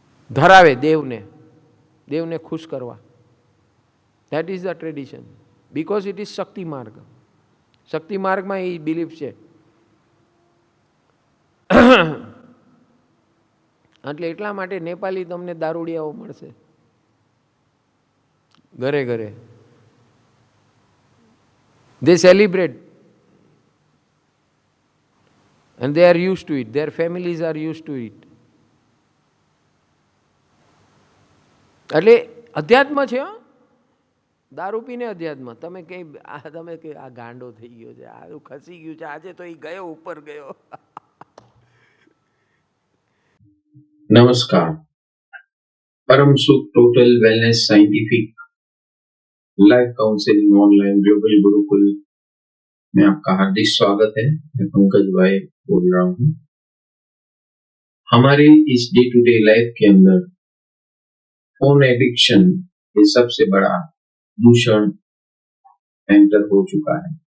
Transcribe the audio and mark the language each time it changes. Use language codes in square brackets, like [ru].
[gu] ધરાવે દેવને ખુશ કરવા. [en] That is the tradition, because it is Shakti marg. [gu] શક્તિ માર્ગમાં એ બિલીફ છે. એટલે એટલા માટે નેપાળી તમને દારૂડિયાઓ મળશે ઘરે ઘરે. [en] They celebrate and they are used to it. Their families are used to it. [gu] એટલે અધ્યાત્મ છે. દારૂ પીને અધ્યાત્મ. તમે કે આ ગાંડો થઈ ગયો છે, આ ખસી ગયું છે, આજે તો એ ગયો ઉપર ગયો. [hi] नमस्कार, परम सुख total wellness scientific life counselling online global Gurukul में आपका हार्दिक स्वागत है. मैं पंकज भाई बोल रहा हूँ. हमारे इस डे टू डे लाइफ के अंदर फोन एडिक्शन ये सबसे बड़ा दूषण एंटर हो चुका है.